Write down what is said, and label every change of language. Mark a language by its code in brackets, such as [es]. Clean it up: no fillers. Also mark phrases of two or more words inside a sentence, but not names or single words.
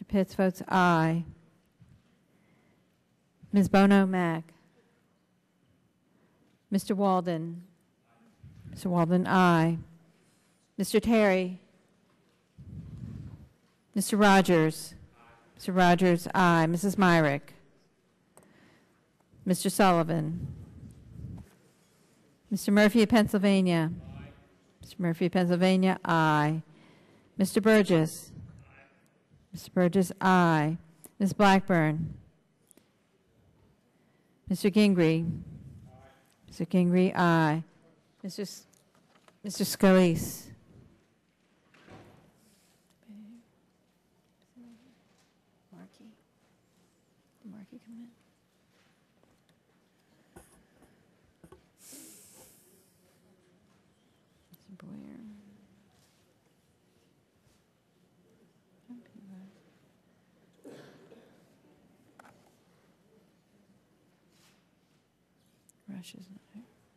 [en] Pitts votes aye. Ms. Bono Mack? Mr. Walden? Mr. Walden, aye. Mr. Terry? Mr. Rogers? Mr. Rogers, aye. Mrs. Myrick? Mr. Sullivan? Mr. Murphy of Pennsylvania? Mr. Murphy of Pennsylvania, aye. Mr. Burgess? Mr. Burgess, aye. Ms. Blackburn? Mr. Gingrey? Mr. Gingrey, aye. Mr. Scalise? Markey come in? Mr. Boyer? Rush is not here.